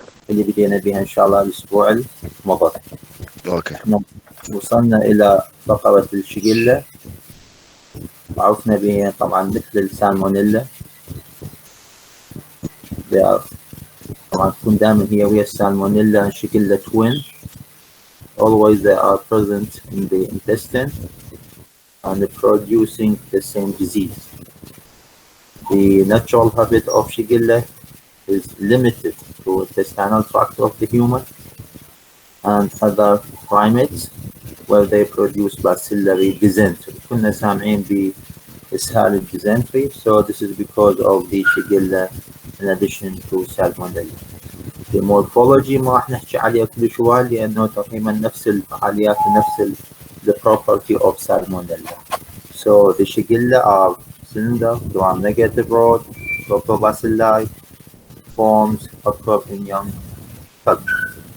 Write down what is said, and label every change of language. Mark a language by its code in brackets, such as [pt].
[ar] اللي بدينا بها إن شاء الله الأسبوع الماضي. اوكي. وصلنا إلى فقرة الشيجيلا، وعرفنا بها طبعا مثل السالمونيلا. طبعا تكون دائما هي ويا السالمونيلا شيجيلا توين. [en] Always they are present in the intestine and producing the same disease. The natural habit of Shigella is limited to intestinal tract of the human and other primates where they produce bacillary dysentery. [ar] كنا سامعين بإسهال الديزنتري, [en] so this is because of the Shigella in addition to Salmonella. The morphology [ar] ما راح نحكي عليها كل شوي لأنه تقريبا نفس الفعاليات ونفس [en] the property of Salmonella. So the Shigella are cylinder, gram-negative rod, lactobacilli, forms occur in young culture.